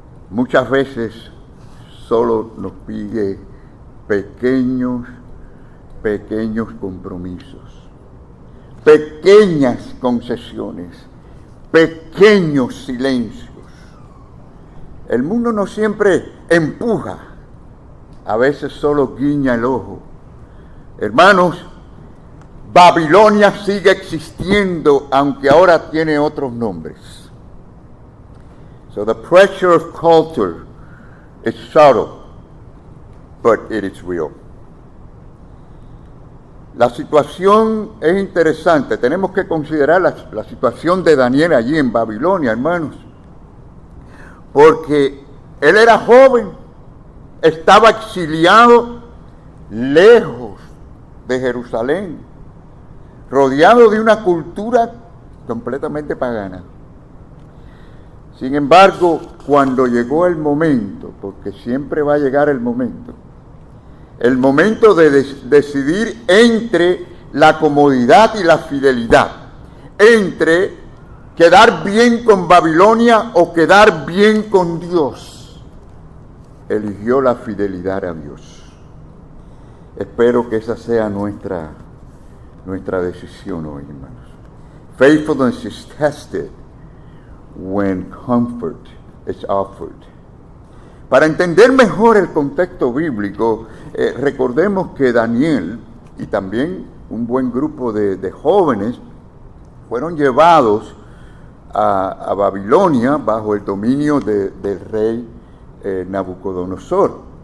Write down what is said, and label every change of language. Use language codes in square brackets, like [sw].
[es] Muchas veces solo nos pide pequeños compromisos, pequeñas concesiones, pequeños silencios. El mundo no siempre empuja, a veces solo guiña el ojo. Hermanos, Babilonia sigue existiendo, aunque ahora tiene otros nombres. [en] So the pressure of culture is subtle, but it is real. [es] La situación es interesante. Tenemos que considerar la situación de Daniel allí en Babilonia, hermanos. Porque él era joven, estaba exiliado lejos de Jerusalén, rodeado de una cultura completamente pagana. Sin embargo, cuando llegó el momento, porque siempre va a llegar el momento de decidir entre la comodidad y la fidelidad, entre quedar bien con Babilonia o quedar bien con Dios, eligió la fidelidad a Dios. Espero que esa sea nuestra decisión hoy, hermanos. [en] Faithfulness is tested when comfort is offered. [es] Para entender mejor el contexto bíblico, recordemos que Daniel y también un buen grupo de jóvenes fueron llevados a Babilonia bajo el dominio del rey Nabucodonosor.